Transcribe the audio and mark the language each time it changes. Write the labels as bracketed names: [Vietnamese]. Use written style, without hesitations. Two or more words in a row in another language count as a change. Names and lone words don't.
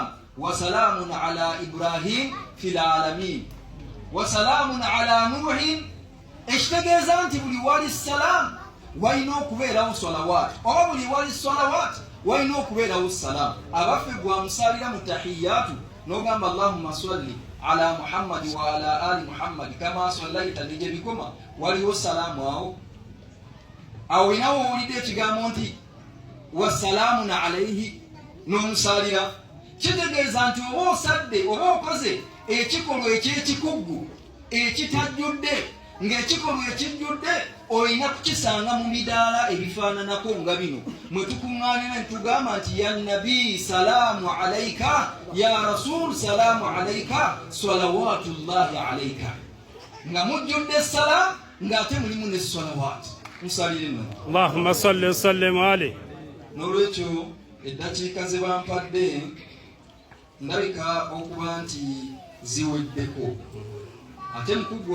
[Arabic] وسلام على إبراهيم في العالمين، وسلام على نوح. [Ganda] Ekitegeeza nti buli wali salaamu walina okubeerawo salawat, oba buli wali salawat walina okubeerawo salaamu. Abaffe gwamusalira mu tahiyatu n'ogamba [Arabic] اللهم صل على محمد وعلى آل محمد كما صليت, [Ganda] nije bikoma waliwo salaamu awo. Awo inawo owulidde ekigambo nti [Arabic] وسلام عليه [Ganda] n'omusalira, kitegeeza nti oba osadde oba okoze ekikolwa eky'ekikuggu ekitajjudde, ng'ekikolwa ekijjudde olina kukisanga mu midaala ebifaananako nga bino mwe tukuŋŋaanira ne tugamba nti [Arabic] يا نبي سلام عليك، يا رسول سلام عليك، صلوات الله عليك, [Ganda] nga mujjudde essalaamu ng'ate mulimu ne salawaati. Musalire nno. [Arabic] اللهم صل وسلم عليه. [Ganda] N'olwekyo eddakiika ze bampadde ndabika okuba nti ziweddeko ate mukugwa